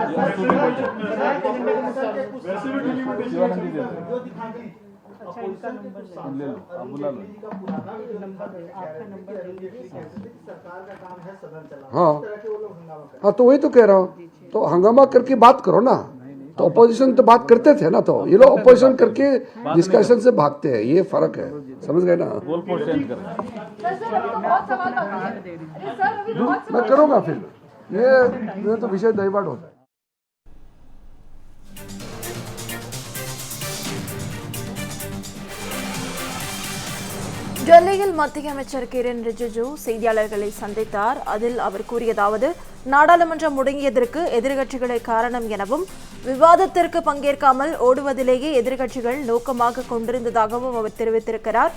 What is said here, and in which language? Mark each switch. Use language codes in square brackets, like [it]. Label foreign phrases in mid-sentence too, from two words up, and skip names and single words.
[hi] हाँ, तो वही तो कह रहा हूँ, तो हंगामा करके बात करो ना। तो अपोजिशन तो बात करते थे ना, तो ये लोग अपोजिशन करके डिस्कशन से भागते हैं, ये फर्क है, समझ गए ना। मैं करूँगा फिर, ये तो विषय डाइवर्ट होता है। [ta] டெல்லியில் மத்திய அமைச்சர் கிரண் ரிஜிஜு செய்தியாளர்களை சந்தித்தார். அதில் அவர் கூறியதாவது, நாடாளுமன்றம் முடங்கியதற்கு எதிர்க்கட்சிகளே காரணம் எனவும், விவாதத்திற்கு பங்கேற்காமல் ஓடுவதிலேயே எதிர்க்கட்சிகள் நோக்கமாக கொண்டிருந்ததாகவும் அவர் தெரிவித்திருக்கிறார்.